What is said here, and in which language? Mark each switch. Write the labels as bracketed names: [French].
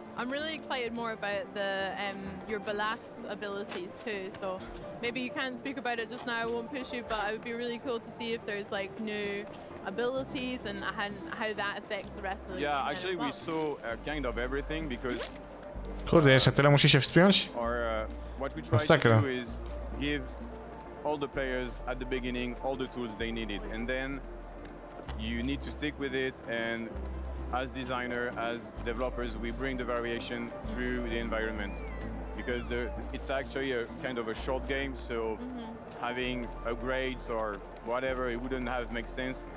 [English] I'm really excited more about your ballast abilities too. So maybe you can't speak about it just now. I won't push you, but it would be really cool to see if there's like new abilities and how that affects the rest of the game. Yeah, actually we saw kind of everything, because [Polish] Kurde, jeszcze tyle musi się wspiąć? [English] What we try to do is give all the players at the beginning all the tools they needed, and then you need to stick with it, and as designer, as developers, we bring the variation through the environment, because it's actually a kind of a short game, so having upgrades or whatever, it wouldn't have make sense.